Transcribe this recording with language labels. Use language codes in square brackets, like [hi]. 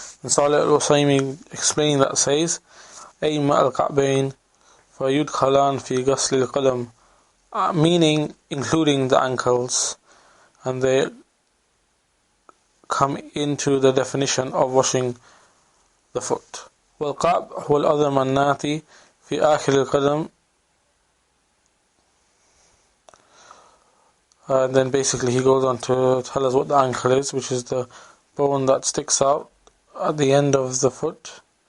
[en] And Saleh al Usaymee explaining that says, [ar] أي ماء الكعبين فيدخلان في غسل القدم, [en] meaning including the ankles, and they come into the definition of washing the foot. [ar] والقعب هو العظم الناتي في آخر القدم. [en] And then basically he goes on to tell us what the ankle is, which is the bone that sticks out at the end of the foot.